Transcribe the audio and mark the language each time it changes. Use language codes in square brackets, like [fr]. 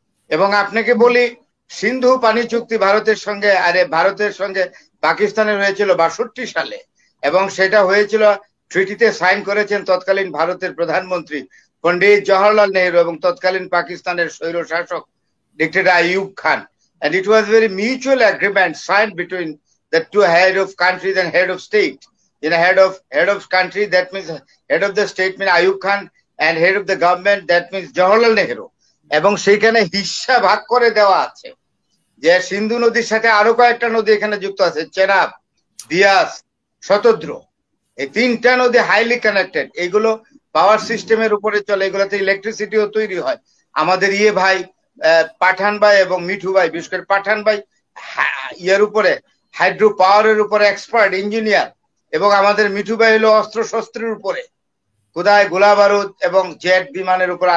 [bn] এবং আপনাকে বলি, সিন্ধু পানি চুক্তি ভারতের সঙ্গে পাকিস্তানের হয়েছিল 62 সালে, এবং সেটা হয়েছিল, ট্রিটিতে সাইন করেছেন তৎকালীন ভারতের প্রধানমন্ত্রী পন্ডিত জওহরলাল নেহরু এবং তৎকালীন পাকিস্তানের স্বৈর শাসক dictator Ayub Khan, [en] and it was very mutual agreement signed between the two head of countries and head of state. In a head of country, that means head of the state means Ayub Khan, and head of the government, that means Jawaharlal Nehru. [bn] এবং সেইখানে হিস্সা ভাগ করে দেওয়া আছে যে সিন্ধু নদীর সাথে আরো কয়েকটা নদী এখানে যুক্ত আছে, চেনাব, বিয়াস, শতদ্র। এই 3টা নদী হাইলি কানেক্টেড। এগুলো পাওয়ার সিস্টেমের উপরে চলে, এগুলোতে ইলেকট্রিসিটিও তৈরি হয়। আমাদের ভাই পাঠান ভাই এবং মিঠু ভাই, বিশেষ করে পাঠান ভাই ইয়ার উপরে, হাইড্রো পাওয়ারের উপরে এক্সপার্ট ইঞ্জিনিয়ার, এবং আমাদের মিঠু ভাই হলো অস্ত্র শস্ত্রের উপরে, কোথায় গোলা বারুদ এবং জেট বিমানের উপর।